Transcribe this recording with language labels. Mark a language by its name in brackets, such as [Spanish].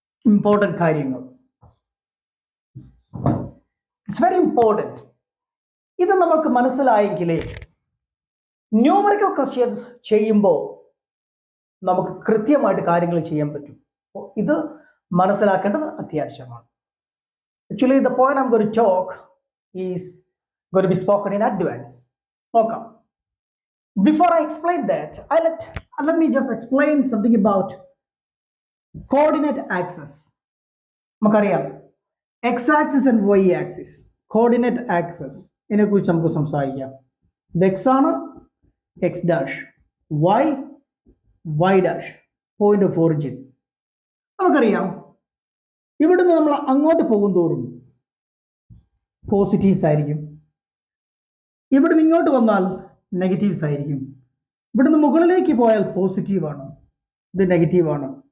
[English] important [Malayalam] കാര്യങ്ങൾ, [English] It's very important. [Malayalam] ഇത് നമുക്ക് മനസ്സിലായെങ്കിലേ ന്യൂമറിക്കൽ ക്വസ്റ്റ്യൻസ് ചെയ്യുമ്പോൾ നമുക്ക് കൃത്യമായിട്ട് കാര്യങ്ങൾ ചെയ്യാൻ പറ്റും. ഇത് മനസ്സിലാക്കേണ്ടത് അത്യാവശ്യമാണ്. [English] Actually, the point I'm going to talk is going to be spoken in advance. Okay. Before I explain that, let me just explain something about coordinate axis. [Malayalam] നമുക്കറിയാം [English] x-axis and y-axis. [Malayalam] Coordinate axis ഇതിനെ കുറിച്ച് നമുക്ക് സംസാരിക്കാം. ഇത് x ആണ്, x dash, y, y dash, point of origin. നമുക്കറിയാം ഇവിടുന്ന് നമ്മൾ അങ്ങോട്ട് പോകും തോറും പോസിറ്റീവ്സ് ആയിരിക്കും. ഇവിടുന്ന് ഇങ്ങോട്ട് വന്നാൽ നെഗറ്റീവ്സ് ആയിരിക്കും. ഇവിടുന്ന് മുകളിലേക്ക് പോയാൽ പോസിറ്റീവാണ്, ഇത് നെഗറ്റീവാണ്.